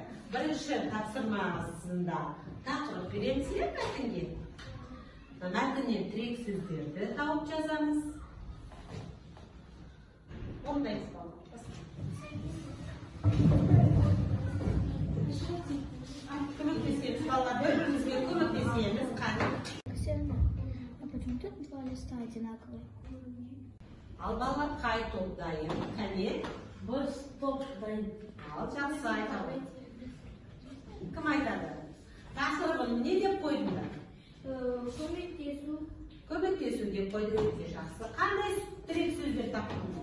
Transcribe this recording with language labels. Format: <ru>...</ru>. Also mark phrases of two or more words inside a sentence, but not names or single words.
<kk>Бірінші тапсырмасында тақырып береміз мәтінге. Мәтіннен тірек сөздерді тауып жазамыз. Орындаймыз балалар. Көмектесеміз балалар, бір-бірімізге көмектесеміз.</kk> <ru>Ксения, а почему тут два листа одинаковые?</ru> <kk>Ал балалар қай топ дайын? Кәне? Бір топ дайын. Ал жақсы айтады. Кім айтады? Тақырыбын не деп қойдыңдар? Көмектесу. Көмектесу деп қойды, өте жақсы. Қандай тірек сөздер таптыңдар?</kk>